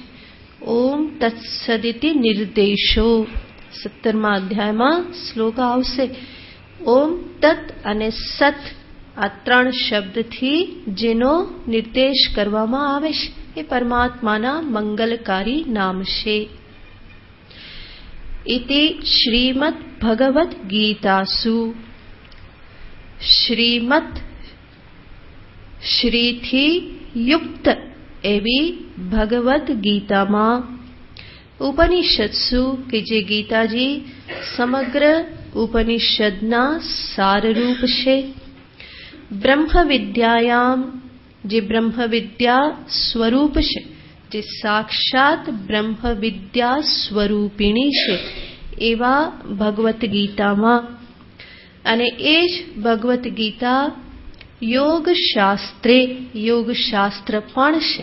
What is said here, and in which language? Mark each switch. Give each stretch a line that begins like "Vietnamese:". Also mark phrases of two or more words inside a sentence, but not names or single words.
Sanskrit: ઓમ તત્સદિતિ નિર્દેશો.
Gujarati: 17મા અધ્યાયમાં શ્લોક આવશે. ઓમ તત અને સત, આ ત્રણ શબ્દથી જેનો નિર્દેશ કરવામાં આવે છે એ પરમાત્માના મંગલકારી નામ છે.
Sanskrit: इति श्रीमद् भगवद् गीतासु श्रीमद्
Gujarati: શ્રીથી યુક્ત એવી ભગવદ્ ગીતામાં ઉપનિષદસુ કે જે ગીતાજી સમગ્ર ઉપનિષદના સારરૂપ છે, બ્રહ્મ વિદ્યાયામ જે બ્રહ્મ વિદ્યા સ્વરૂપ છે, જે સાક્ષાત બ્રહ્મ વિદ્યા સ્વરૂપિણી છે એવા ભગવદ્ ગીતામાં, અને એ જ ભગવદ્ ગીતા યોગશાસ્ત્રે યોગશાસ્ત્ર પણ છે.